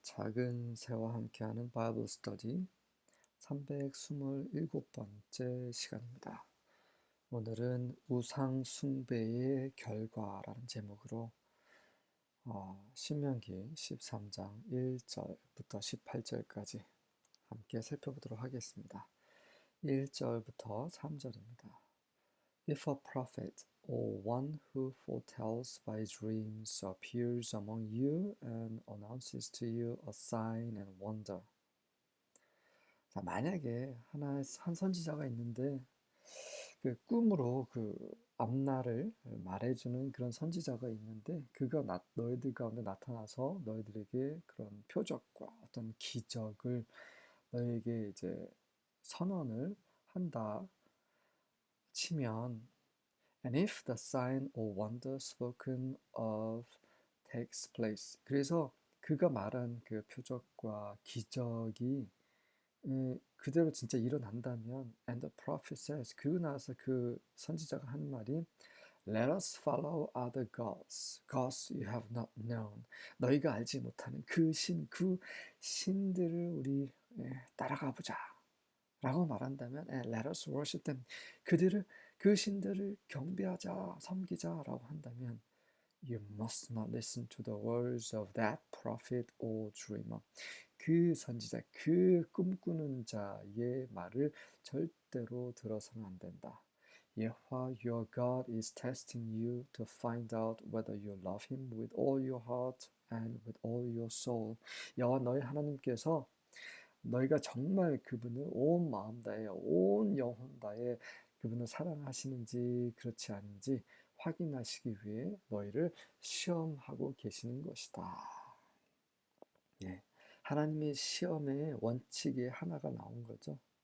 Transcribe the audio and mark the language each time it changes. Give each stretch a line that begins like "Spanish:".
Korean: 작은 새와 함께하는 바이블 스터디 327번째 시간입니다. 오늘은 우상 숭배의 결과라는 제목으로 신명기 13장 1절부터 18절까지 함께 살펴보도록 하겠습니다. 1절부터 3절입니다.
English: If a prophet or one who foretells by dreams appears among you and announces to you a sign and wonder.
Korean: 자, 만약에 한 선지자가 있는데 그 꿈으로 그 앞날을 말해주는 그런 선지자가 있는데 그가 너희들 가운데 나타나서 너희들에게 그런 표적과 어떤 기적을 너희에게 이제 선언을 한다 치면
English: And if the sign or wonder spoken of takes place.
Korean: 그래서 그가 말한 그 표적과 기적이 그대로 진짜 일어난다면
English: and the prophet says
Korean: 그리고 나서 그 선지자가 하는 말이
English: Let us follow other gods you have not known.
Korean: 너희가 알지 못하는 그 신들을 우리 따라가 보자. 라고 말한다면
English: Let us worship them.
Korean: 그 신들을 경배하자, 섬기자라고 한다면
English: You must not listen to the words of that prophet or dreamer.
Korean: 그 선지자, 그 꿈꾸는 자의 말을 절대로 들어서는 안 된다.
English: 여호와 your God is testing you to find out whether you love him with all your heart and with all your soul.
Korean: 여호와 너희 하나님께서 너희가 정말 그분을 온 마음 다해 온 영혼 다해 그분을 사랑하시는지 그렇지 않은지 확인하시기 위해 너희를 시험하고 계시는 것이다. 예, 하나님의 시험의 원칙의 하나가 나온 거죠.